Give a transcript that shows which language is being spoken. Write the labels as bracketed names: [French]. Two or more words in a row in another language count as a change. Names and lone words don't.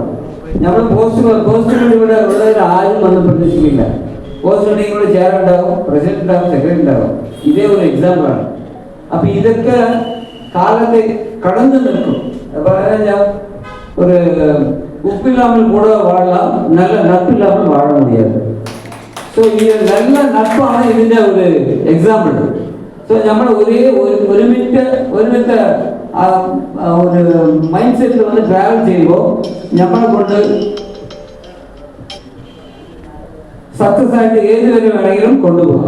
[Malayalam] നമ്മൾ പോസ്റ്റിനോട് ഇവിടെ ഉള്ളവർ ആരും വന്ന് പ്രതീക്ഷിക്കില്ല. പോസ്റ്റ് ഉണ്ടെങ്കിൽ ഇവിടെ ചെയർ ഉണ്ടാവും, പ്രസിഡന്റ് ഉണ്ടാവും, സെക്രട്ടറി ഉണ്ടാവും. ഇതേ ഒരു എക്സാമ്പിളാണ്. അപ്പൊ ഇതൊക്കെ കാലത്തെ കടന്നു നിൽക്കും. ഞാൻ ഒരു [Tamil] ഉപ്പില്ലാமல் கூட வாழலாம், நல்ல நட்பு இல்லாமல் வாழ முடியாது. ஸோ இது நல்ல நட்பான [Malayalam] ഇതിൻ്റെ ഒരു എക്സാമ്പിൾ. സോ നമ്മൾ ഒരുമിച്ച ഒരു [English] mind set [Malayalam] വന്ന് ട്രാവൽ ചെയ്യുമ്പോൾ നമ്മളെ കൊണ്ട് സക്സസ് ആയിട്ട് ഏതുവരെ വേണമെങ്കിലും കൊണ്ടുപോകാം.